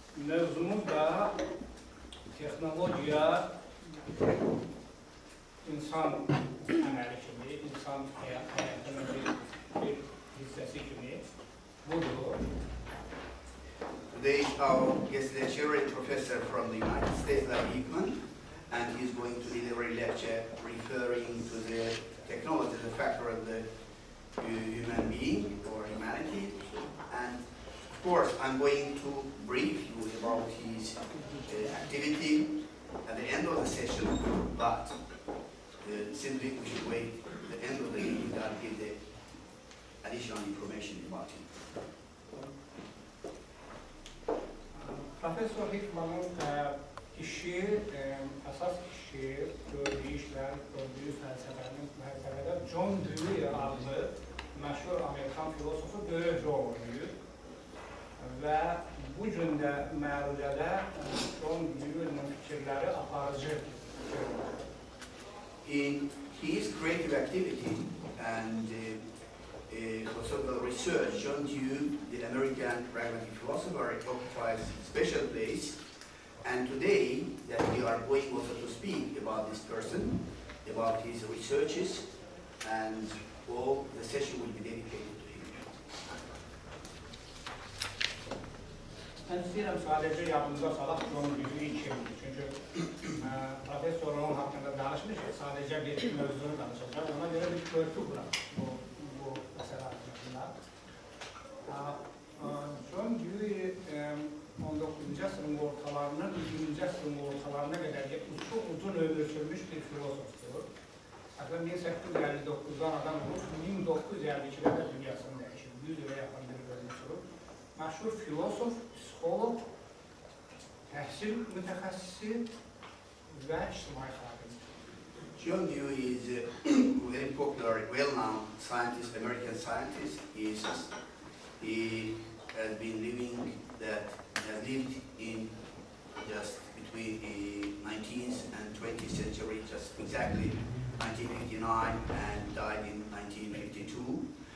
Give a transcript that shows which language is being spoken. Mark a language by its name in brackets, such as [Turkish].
[Azerbaijani] Mövzumuz da texnologiya, insan əməli kimi, insan həyatının bir hissəsi kimi budur. [English] Today our guest lecturer is Professor from the United States, Meclisi.Hickman, and he's going to deliver a lecture referring to the technology, the factor of the human being or humanity. And of course, I'm going to brief you about his activity at the end of the session, but simply we should wait at the end of the meeting to give the additional information about him. [Azerbaijani] Profesör Hickman'ın işi, əsas işi, gördüyü işlər, gördüyü fəlsəfədə John Dewey adlı məşhur Amerikan filosofu böyük rol oynayır. Və bu gün də məruzədə John Dewey'nin fikirləri aparıcı görünür. [English] In his creative activity and philosophical research, John Dewey, the American pragmatic philosopher, occupies a special place. And today, that we are going also to speak about this person, about his researches, and all the session will be dedicated to him. [Azerbaijani] Mən istəyirəm sadəcə yadımıza salaq John Dewey kimdir. Çünki profesor onun haqqında danışmışıq, sadəcə bir mövzunu danışacaq. Ona görə bir körpü quraq bu məsələ haqqında. John Dewey 19-cu əsrin ortalarından 20-ci əsrin ortalarına qədər çox uzun ömür sürmüş bir filosofdur. Hətta 1859-dan adam olmuş, 1952-lərdə dünyasını dəyişir, 100 ilə yaxın bir ömür sürüb. Məşhur filosof, psixolog, təhsil mütəxəssisi və ictimai xadim. [English] John Dewey is a very popular, well-known scientist, American scientist. He has been has lived in just between the 19th and 20th century, just exactly 1959, and died in 1952.